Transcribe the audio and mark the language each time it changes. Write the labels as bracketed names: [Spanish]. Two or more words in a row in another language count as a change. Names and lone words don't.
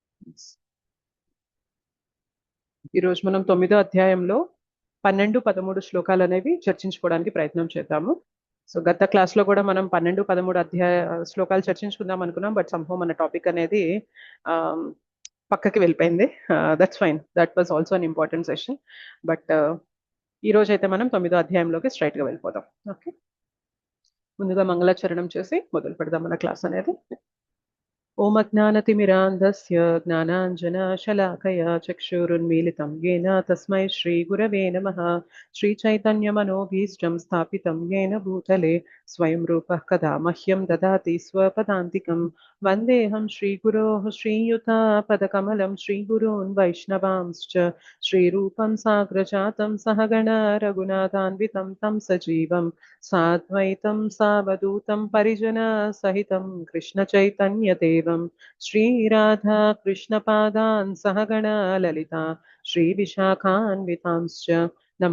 [Telugu] ఈరోజు మనం 9వ అధ్యాయంలో 12, 13 శ్లోకాలు అనేవి చర్చించుకోవడానికి ప్రయత్నం చేద్దాము. సో గత క్లాస్లో కూడా మనం 12, 13 శ్లోకాలు చర్చించుకుందాం అనుకున్నాం. బట్ సంభవం మన టాపిక్ అనేది పక్కకి వెళ్ళిపోయింది. [English] That's fine, that was also an important session. [Telugu] బట్ ఈ రోజు అయితే మనం 9వ అధ్యాయంలోకి స్ట్రైట్గా వెళ్ళిపోదాం. ఓకే, ముందుగా మంగళాచరణం చేసి మొదలు పెడదాం మన క్లాస్ అనేది. [Sanskrit] ఓం అజ్ఞానతిమిరాంధస్య జ్ఞానాంజనశలాకయా చక్షురున్మీలితం येन తస్మై శ్రీగురవే నమః. శ్రీచైతన్యమనోభీష్టం స్థాపితం येन భూతలే స్వయం రూపः కదా మహ్యం దదాతి స్వపదాంతికం. వందేహం శ్రీగురోః శ్రీయుతాపదకమలం శ్రీగురూన్ వైష్ణవాంశ్చ శ్రీరూపం సాగ్రజాతం సహగణ రఘునాథాన్వితం తం సజీవం సాద్వైతం సావధూతం పరిజన సహితం కృష్ణ చైతన్యదేవం శ్రీరాధా కృష్ణపాదాన్ సహగణ లలితా శ్రీవిశాఖాన్వితాంశ్చ నమ.